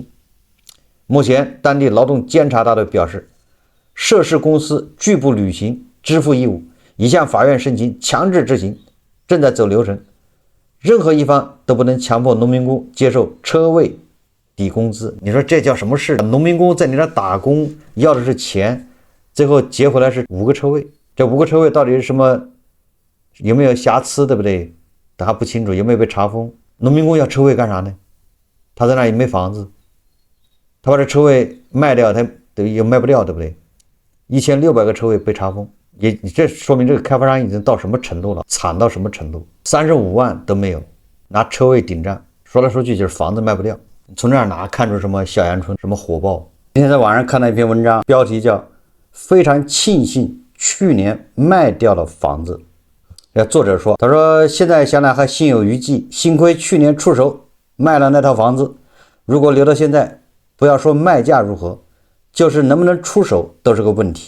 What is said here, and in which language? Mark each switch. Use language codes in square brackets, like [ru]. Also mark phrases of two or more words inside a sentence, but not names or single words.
[zh] 目前當地勞動監察大队表示，涉事公司拒不履行支付義務，已向法院申請強制執行，正在走流程。任何一方都不能強迫農民工接受車位抵工資。你說這叫什麼事？農民工在你那打工要的是錢，最後結回來是5個車位。這5個車位到底是什麼？有沒有瑕疵，对不对？他還不清楚，有沒有被查封？農民工要車位幹啥呢？他在那也沒房子，他把這車位賣掉，他也賣不掉，对不對？1600 個車位被查封，這說明這個開發商已經到什麼程度了，慘到什麼程度？35萬都沒有，拿車位頂賬，說來說去就是房子賣不掉。從這兒哪看出什麼小陽春，什麼火爆？今天在網上看到一篇文章，標題叫“非常慶幸去年賣掉了房子”。作者說，他說現在想來還心有餘悸，幸虧去年出手賣了那套房子，如果留到現在，不要說賣價如何，就是能不能出手都是個問題。